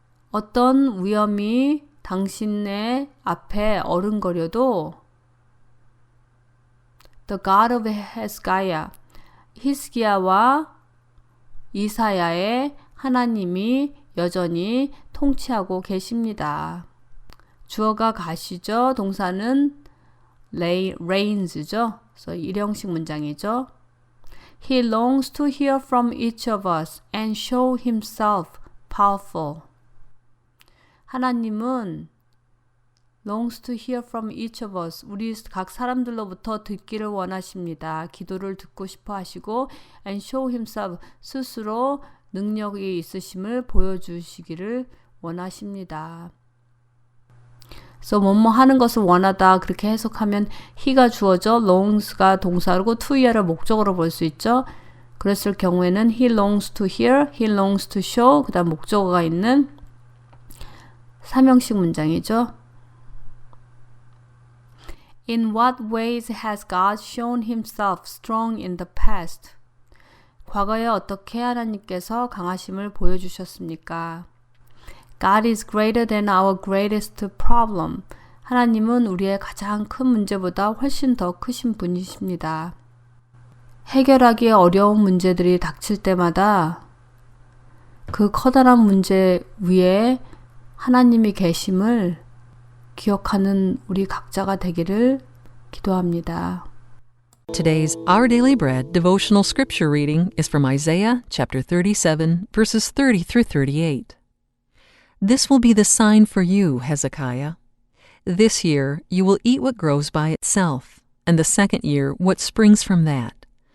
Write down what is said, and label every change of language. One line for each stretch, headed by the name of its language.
Korean: 어떤 위험이 당신의 앞에 어른거려도
English: The God of Hezekiah,
Korean: 히스기야와 이사야의 하나님이 여전히 통치하고 계십니다. 주어가 가시죠. 동사는 reigs죠. 그래서 일형식 문장이죠.
English: He longs to hear from each of us and show himself powerful. 하나님은 longs to hear from each of us.
Korean: 우리 각 사람들로부터 듣기를 원하십니다. 기도를 듣고 싶어 하시고
English: and show himself.
Korean: 스스로 능력이 있으심을 보여주시기를 원하십니다. 그래서 뭐뭐 하는 것을 원하다 그렇게 해석하면 he가 주어져 longs가 동사고 to hear을 목적으로 볼 수 있죠. 그랬을 경우에는
English: he longs to hear, he longs to show
Korean: 그 다음 목적어가 있는 삼형식 문장이죠.
English: In what ways has God shown himself strong in the past?
Korean: 과거에 어떻게 하나님께서 강하심을 보여주셨습니까?
English: God is greater than our greatest problem.
Korean: 하나님은 우리의 가장 큰 문제보다 훨씬 더 크신 분이십니다. 해결하기 어려운 문제들이 닥칠 때마다 그 커다란 문제 위에 하나님이 계심을 기억하는 우리 각자가 되기를 기도합니다.
English: Today's Our Daily Bread devotional scripture reading is from Isaiah chapter 37, verses 30 through 38. This will be the sign for you, Hezekiah. This year you will eat what grows by itself, and the second year what springs from that.